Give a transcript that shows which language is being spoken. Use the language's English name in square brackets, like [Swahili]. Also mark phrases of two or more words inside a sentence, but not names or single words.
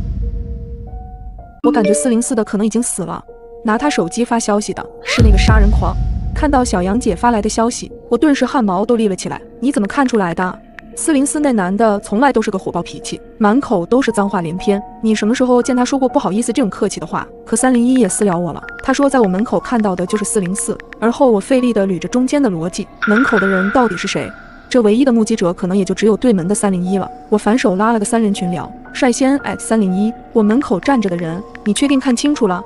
[Chinese] 我感覺404的可能已經死了，拿他手機發消息的是那個殺人狂。看到小楊姐發來的消息，我頓時汗毛都立了起來。你怎麼看出來的？404那男的從來都是個火爆脾氣，滿口都是髒話連篇。你什麼時候見他說過不好意思這種客氣的話？可301也私聊我了，他說在我門口看到的就是404。而後我費力地捋着中間的邏輯，門口的人到底是誰？這唯一的目擊者可能也就只有對门的301了。我反手拉了個3人群聊，率先@301，我門口站着的人，你確定看清楚了？